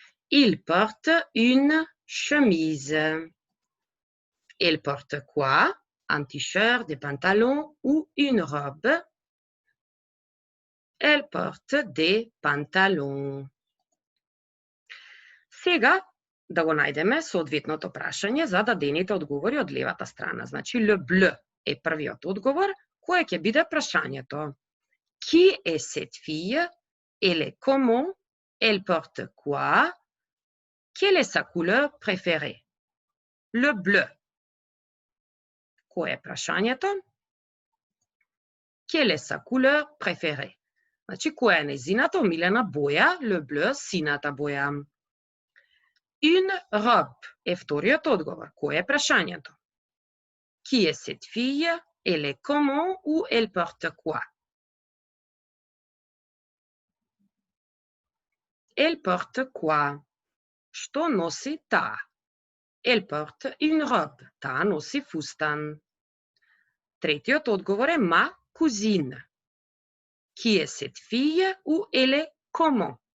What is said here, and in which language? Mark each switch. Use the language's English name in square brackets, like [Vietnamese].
[French] Il porte une chemise. Elle porte quoi? Un t-shirt, des pantalons ou une robe? Elle porte des pantalons. [Macedonian] Сега да го најдеме соодветното прашање за дадените одговори од левата страна. Значи, [French] le bleu [Macedonian] е првиот одговор, кое ќе биде прашањето? [French] Qui est cette fille? Elle est comment? Elle porte quoi? Quelle est sa couleur préférée? Le bleu. [Macedonian] Кое е прашањето? [French] Quelle est sa couleur préférée? [Macedonian] Значи, која е незината омилена боја? [French] Le bleu, [Macedonian] сината боја. [French] Une robe [Macedonian] е вториот одговор. Кое е прашањето? [French] Qui est cette fille? Elle est comment ou elle porte quoi? Elle porte quoi? [Macedonian] Што носи таа? [French] Elle porte une robe. [Macedonian] Таа носи фустан. Третиот одговор е [French] ma cousine. Qui est cette fille ou elle est comment?